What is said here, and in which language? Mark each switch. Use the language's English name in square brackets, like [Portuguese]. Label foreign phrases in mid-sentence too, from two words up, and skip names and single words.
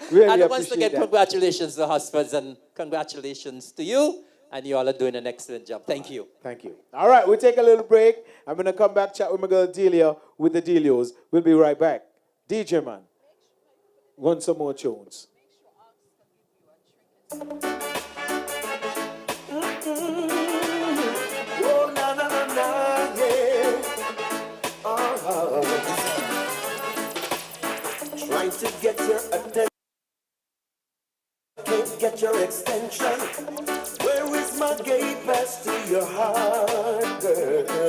[English] and once appreciate again, that. congratulations to Horsfords, and congratulations to you. And you all are doing an excellent job. Thank you. Thank you. All right, we'll take a little break. I'm going to come back, chat with my girl Delia with the Delios. We'll be right back. DJ man, want some more tunes? Oh, na na na na, yeah. Trying to get your attention, can't get your extension. Where is my gate pass to your heart, girl?